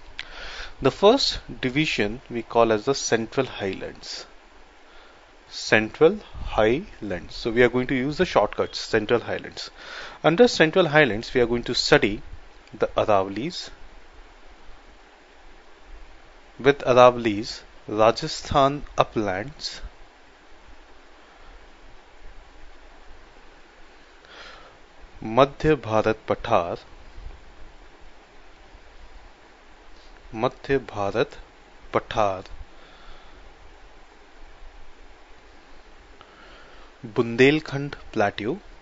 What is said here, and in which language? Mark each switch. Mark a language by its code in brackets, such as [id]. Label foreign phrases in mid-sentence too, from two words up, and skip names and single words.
[en] The first division we call as the Central Highlands. Central Highlands. So we are going to use the shortcuts, Central Highlands. Under Central Highlands, we are going to study the Aravallis. With Aravallis, Rajasthan uplands, Madhya Bharat Pathar, Madhya Bharat Pathar, Bundelkhand Plateau,